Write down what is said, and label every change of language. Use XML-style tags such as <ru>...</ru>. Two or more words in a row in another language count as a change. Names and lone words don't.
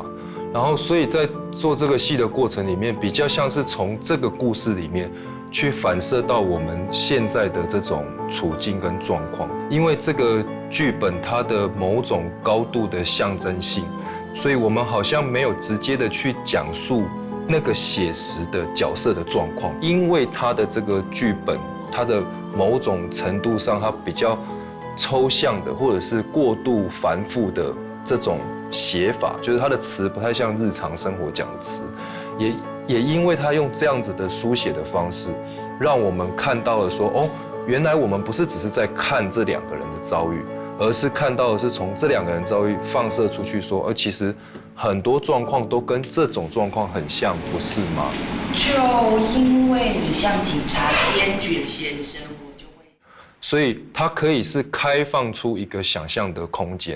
<zh>然後所以在做這個戲的過程裡面，比較像是從這個故事裡面去反射到我們現在的這種處境跟狀況，因為這個劇本它的某種高度的象徵性，所以我們好像沒有直接的去講述那個寫實的角色的狀況，因為它的這個劇本，它的某種程度上，它比較抽象的，或者是過度繁複的這種寫法，就是它的詞不太像日常生活講的詞，也因為他用這樣子的書寫的方式，讓我們看到了說，原來我們不是只是在看這兩個人的遭遇，而是看到的是從這兩個人遭遇放射出去說，其實很多狀況都跟這種狀況很像，不是嗎？就因為你像警察堅決先生，我就會。所以它可以是開放出一個想象的空間。</zh>